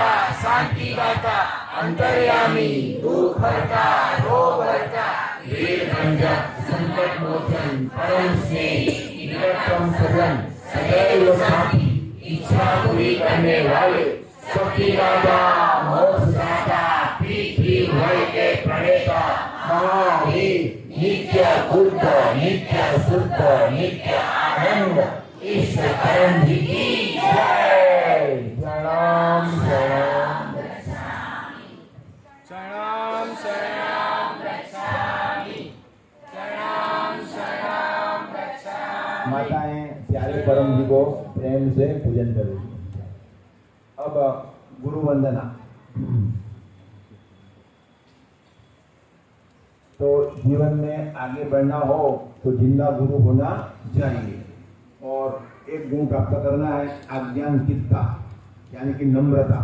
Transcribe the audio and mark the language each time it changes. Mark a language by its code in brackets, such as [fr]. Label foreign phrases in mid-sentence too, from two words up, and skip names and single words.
[hi] शांति दाता, अंतर्यामी, दुख हरता, रोग हरता, वीर भंजक, संकट मोचन, परम स्नेह, निकटतम सजन, सदैव साथी, इच्छा पूरी करने वाले, शक्ति दाता, मोक्ष दाता, P3Y के प्रणेता, महावीर, नित्य बुद्ध, नित्य शुद्ध, नित्य आनंद, इष्ट परम जी की जय। प्रणाम प्रणाम [sa] शरणं शरणं गच्छामि शरणं शरणं गच्छामि। [hi] माताएं प्यारे परम जी को प्रेम से पूजन करेगी। अब गुरु वंदना। तो जीवन में आगे बढ़ना हो तो जिंदा गुरु होना चाहिए और एक गुण प्राप्त करना है आज्ञानकितता यानी कि नम्रता।